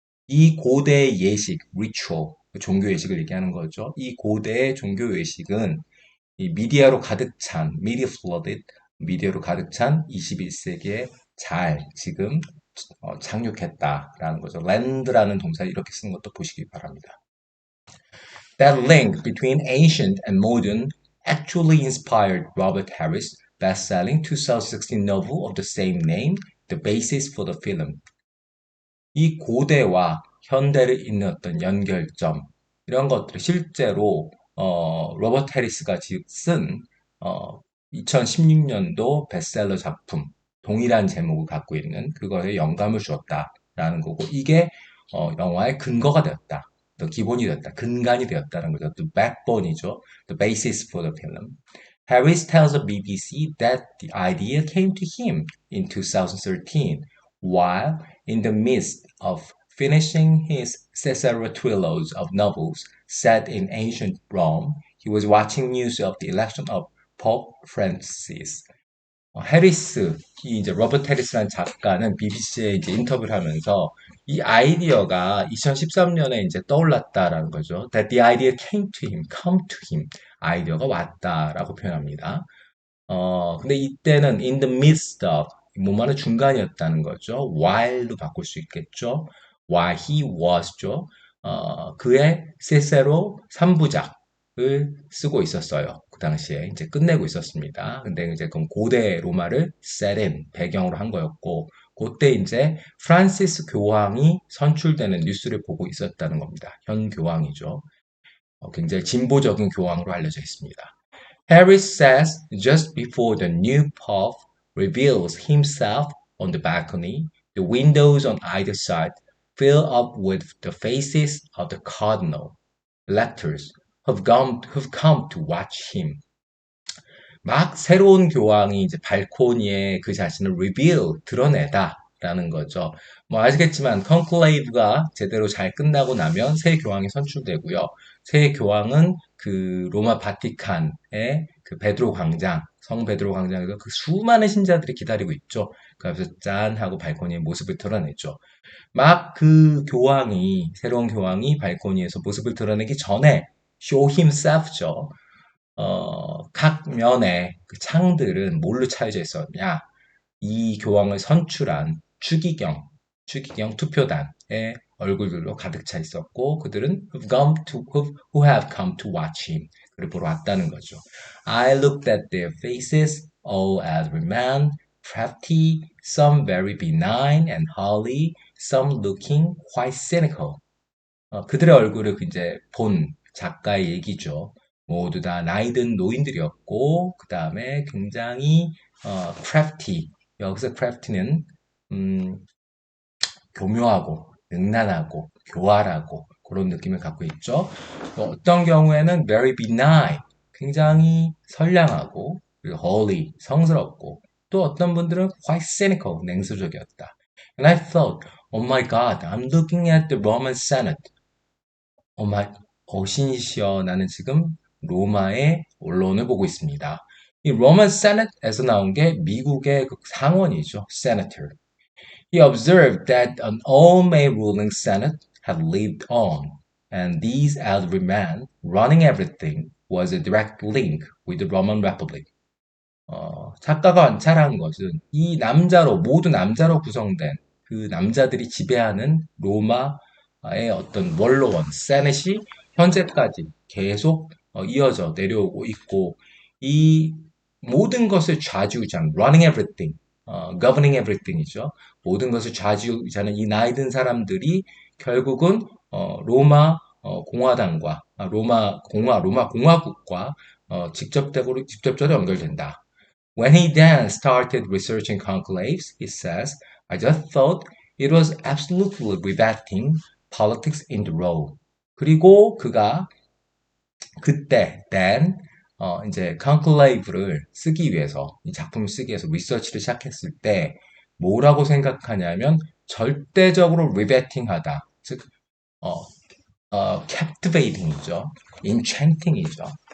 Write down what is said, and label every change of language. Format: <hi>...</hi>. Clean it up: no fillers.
<ko>이 고대의 예식, ritual, 종교 예식을 얘기하는 거죠. 이 고대의 종교 예식은 이 미디어로 가득 찬,</ko> <en>media flooded,</en> <ko>미디어로 가득 찬 21세기에 잘 지금 착륙했다라는 거죠. land라는 동사 이렇게 쓰는 것도 보시기 바랍니다.</ko> <en>That link between ancient and modern actually inspired Robert Harris' best-selling 2016 novel of the same name, The Basis for the Film.</en> <ko>이 고대와 현대를 잇는 어떤 연결점, 이런 것들을 실제로 로버트 해리스가 쓴 2016년도 베스트셀러 작품, 동일한 제목을 갖고 있는 그거에 영감을 주었다라는 거고, 이게 영화의 근거가 되었다. 또 기본이 되었다. 근간이 되었다는 거죠. 또 backbone이죠.</ko> <en>The basis for the film. Harris tells the BBC that the idea came to him in 2013 while in the midst of finishing his Caesarea trilogy of novels set in ancient Rome. He was watching news of the election of Pope Francis.</en> <ko>해리스, 이 이제 로버트 해리스라는 작가는 BBC에 이제 인터뷰를 하면서 이 아이디어가 2013년에 이제 떠올랐다라는 거죠.</ko> <en>That the idea came to him, come to him.</en> <ko>아이디어가 왔다라고 표현합니다. 근데 이때는</ko> <en>in the midst of,</en> <ko>뭐만은 중간이었다는 거죠. while로 바꿀 수 있겠죠.</ko> <en>while he was</en> <ko>죠. 그의 세세로 3부작을 쓰고 있었어요. 그 당시에 이제 끝내고 있었습니다. 근데 이제 그럼 고대 로마를 set in, 배경으로 한 거였고, 그때 이제 프란시스 교황이 선출되는 뉴스를 보고 있었다는 겁니다. 현 교황이죠. 굉장히 진보적인 교황으로 알려져 있습니다.</ko> <en>Harris says just before the new pope reveals himself on the balcony, the windows on either side fill up with the faces of the cardinal electors who've come to watch him.</en> <ko>막 새로운 교황이 이제 발코니에 그 자신을 드러내다라는 거죠. 뭐 아시겠지만 컨클레이브가 제대로 잘 끝나고 나면 새 교황이 선출되고요. 새 교황은 그 로마 바티칸의 그 베드로 광장, 성 베드로 광장에서 그 수많은 신자들이 기다리고 있죠. 그래서 짠 하고 발코니에 모습을 드러내죠. 막 그 교황이, 새로운 교황이 발코니에서 모습을 드러내기 전에</ko> <en>show himself</en> <ko>죠. 각 면의 그 창들은 뭘로 차여져 있었냐? 이 교황을 선출한 추기경 투표단의 얼굴들로 가득 차 있었고, 그들은</ko> <en>who have come to watch him.</en> <ko>그를 보러 왔다는 거죠.</ko> <en>I looked at their faces, all elderly men, crafty, some very benign and holy, some looking quite cynical.</en> <ko>그들의 얼굴을 이제 본 작가의 얘기죠. 모두 다 나이든 노인들이었고, 그 다음에 굉장히 crafty. 여기서 crafty는 교묘하고, 능란하고, 교활하고 그런 느낌을 갖고 있죠. 어떤 경우에는</ko> <en>very benign,</en> <ko>굉장히 선량하고, 그리고 holy, 성스럽고, 또 어떤 분들은</ko> <en>quite cynical,</en> <ko>냉소적이었다.</ko> <en>And I thought, oh my God, I'm looking at the Roman Senate.</en> <ko>신이시여, 나는 지금 로마의 언론을 보고 있습니다. 이 Roman Senate에서 나온 게 미국의 그 상원이죠.</ko> <en>Senator. He observed that an all-male ruling Senate had lived on, and these elderly men running everything was a direct link with the Roman Republic.</en> <ko>작가가 관찰한 것은 이 모두 남자로 구성된 그 남자들이 지배하는 로마의 어떤 원로원, 세넷이 현재까지 계속 이어져 내려오고 있고 이 모든 것을 좌지우지하는</ko> <en>running everything, governing everything</en> <ko>이죠. 모든 것을 좌지우지하는 이 나이 든 사람들이 결국은 로마 공화당과 로마 공화국과 직접적으로 연결된다.</ko> <en>When he then started researching conclaves, he says, I just thought it was absolutely riveting politics in the Rome.</en> <ko>그리고 그가 그때 then 이제 conclave를 쓰기 위해서 이 작품을 쓰기 위해서 리서치를 시작했을 때 뭐라고 생각하냐면 절대적으로 riveting하다. 즉 어, captivating이죠. enchanting이죠.</ko>